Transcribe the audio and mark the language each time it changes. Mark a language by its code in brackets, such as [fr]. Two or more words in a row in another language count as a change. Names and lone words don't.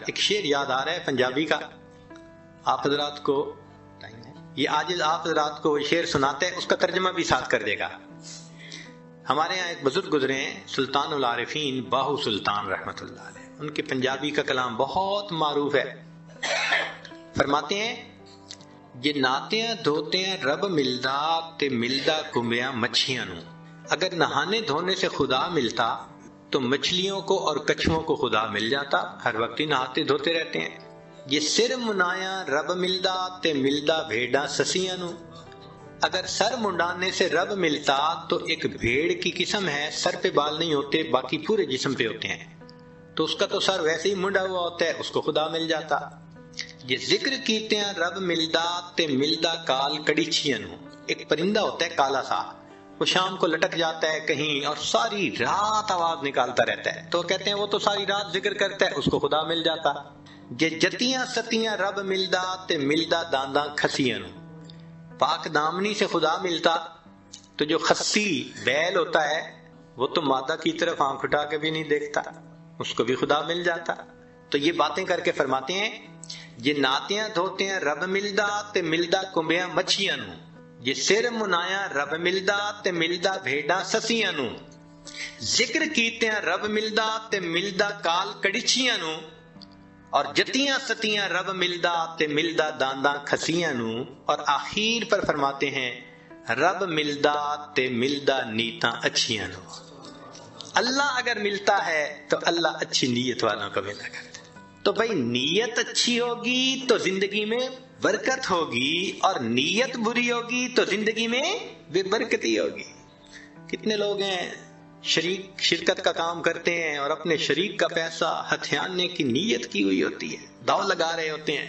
[ur] ایک شعر یاد آ رہا ہے پنجابی کا, آپ حضرات کو یہ عاجز آپ حضرات کو شعر سناتے ہیں, اس کا ترجمہ بھی ساتھ کر دے گا. ہمارے یہاں ایک بزرگ گزرے ہیں سلطان العارفین باہو سلطان رحمۃ اللہ علیہ, ان کے پنجابی کا کلام بہت معروف ہے. فرماتے ہیں [pa] جے ناتیاں دھوتیاں رب ملدا تے ملدا کمبیاں مچھیاں نو. [ur] اگر نہانے دھونے سے خدا ملتا تو مچھلیوں کو اور کچھووں کو خدا مل جاتا, ہر وقت ہی نہاتے دھوتے رہتے ہیں. [pa] یہ سر منایا رب ملدا تے ملدا بھیڑا سسیاں نو. [ur] اگر سر منڈانے سے رب ملتا تو ایک بھیڑ کی قسم ہے, سر پہ بال نہیں ہوتے باقی پورے جسم پہ ہوتے ہیں, تو اس کا تو سر ویسے ہی منڈا ہوا ہوتا ہے, اس کو خدا مل جاتا. [pa] یہ ذکر کیتے ہیں رب ملدا تے ملدا کال کڑیچیاں نو. [ur] ایک پرندہ ہوتا ہے کالا سا, وہ شام کو لٹک جاتا ہے کہیں اور ساری رات آواز نکالتا رہتا ہے, تو کہتے ہیں وہ تو ساری رات ذکر کرتا ہے, اس کو خدا مل جاتا. [pa] یہ جتیاں ستیاں رب ملدا تے ملدا دانداں کھسیاں نو. [ur] پاک دامنی سے خدا ملتا تو جو خسی بیل ہوتا ہے وہ تو مادہ کی طرف آنکھ اٹھا کے بھی نہیں دیکھتا, اس کو بھی خدا مل جاتا. تو یہ باتیں کر کے فرماتے ہیں [pa] یہ ناتیاں دھوتے ہیں رب ملدا تے ملدا کمبیاں مچھیاں نو. یہ سر منایا رب ملدا تے ملدا بھیڑا سسیاں نو. ذکر کیتے ہیں رب ملدا تے ملدا کال کڑیچیاں نو. اور جتیاں ستیاں رب ملدا تے ملدا دانداں کھسیاں نو. [ur] اور آخر پر فرماتے ہیں [pa] رب ملدا تے ملدا نیتاں اچھیاں نو. [ur] اللہ اگر ملتا ہے تو اللہ اچھی نیت والوں کو ملا کرتا ہے. تو بھائی نیت اچھی ہوگی تو زندگی میں برکت ہوگی, اور نیت بری ہوگی تو زندگی میں بے برکتی ہوگی. کتنے لوگ ہیں شرکت کا کام کرتے ہیں اور اپنے شریک کا پیسہ ہتھیانے کی نیت کی ہوئی ہوتی ہے, داؤ لگا رہے ہوتے ہیں.